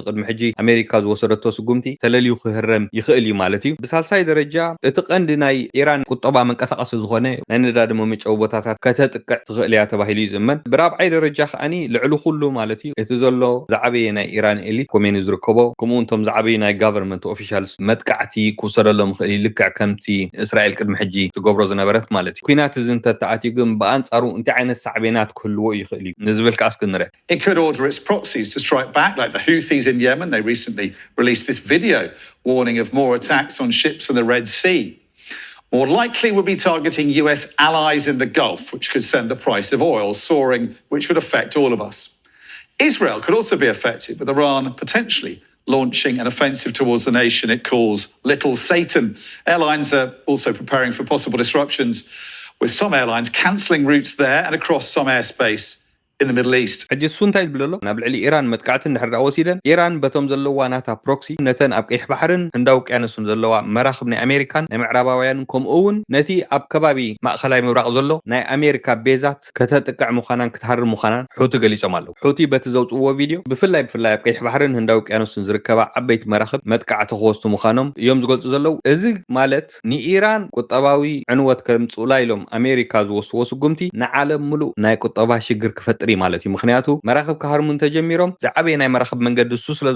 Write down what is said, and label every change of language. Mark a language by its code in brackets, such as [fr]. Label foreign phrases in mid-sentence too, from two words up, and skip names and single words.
[ti] ቅድሚ ሕጂ ኣሜሪካ ዝወሰደቶ ስጉምቲ ተለልዩ ክህረም ይኽእል እዩ ማለት እዩ። ብሳልሳይ ደረጃ እቲ ቀንዲ ናይ ኢራን ቁጠባ መንቀሳቐሲ ዝኾነ ናይ ነዳዲ መመጨዊ ቦታታት ከተጥቅዕ ትኽእል እያ ተባሂሉ ይዝመን። ብራብዓይ ደረጃ ከዓኒ ልዕሊ ኩሉ ማለት እዩ እቲ ዘሎ ዝዓበየ ናይ ኢራን ኤሊት ኮሜኒ ዝርከቦ ከምኡውን እቶም ዝዓበዩ ናይ [en] government officials [ti] መጥቃዕቲ ክውሰደሎም ክእል ልክዕ ከምቲ እስራኤል ቅድሚ ሕጂ ትገብሮ ዝነበረት ማለት እዩ። ኩናት እዚ እንተተኣትዩ ግን ብኣንጻሩ እንታይ ዓይነት ሳዕቤናት ክህልዎ ይኽእል እዩ ንዝብል ከኣስ ክንርአ። [en] It could order its proxies to strike back, like the Houthis in Yemen. They recently released this video warning of more attacks on ships in the Red Sea. More likely would be targeting US allies in the Gulf, which could send the price of oil soaring, which would affect all of us. Israel could also be affected, with Iran potentially launching an offensive towards the nation it calls Little Satan. Airlines are also preparing for possible disruptions, with some airlines cancelling routes there and across some airspace in the Middle East. [ti] ሕጂ እሱ እንታይ ዝብለሎ ናብ ልዕሊ ኢራን መጥቃዕቲ እንድሕር ወሲደን ኢራን በቶም ዘለዋ ናታ ፕሮክሲ ነተን ኣብ ቀይሕ ባሕርን ህንዳዊ ውቅያኖስን ዘለዋ መራኽብ ናይ ኣሜሪካን ናይ ምዕራባውያንን ከምኡውን ነቲ ኣብ ከባቢ ማእኸላይ ምብራቕ ዘሎ ናይ ኣሜሪካ ቤዛት ከተጥቅዕ ምዃናን ክትሃርም ምዃናን ሑቲ ገሊፆም ኣለዉ። ሑቲ በቲ ዘውፅዎ ቪድዮ ብፍላይ ኣብ ቀይሕ ባሕርን ህንዳዊ ውቅያኖስን ዝርከባ ዓበይቲ መራኽብ መጥቃዕቲ ክወስቱ ምዃኖም እዮም ዝገልጹ ዘለዉ። እዚ ማለት ንኢራን ቁጠባዊ ዕንወት ከምፅኡላ ኢሎም ኣሜሪካ ዝወስድዎ ስጉምቲ ንዓለም ሙሉእ ናይ ቁጠባ ሽግር ክፈጥር ማለት እዩ። ምክንያቱ መራኽብ ካሃርሙን ተጀሚሮም ዝዓበየ ናይ መራኽብ መንገዲ እሱ ስለ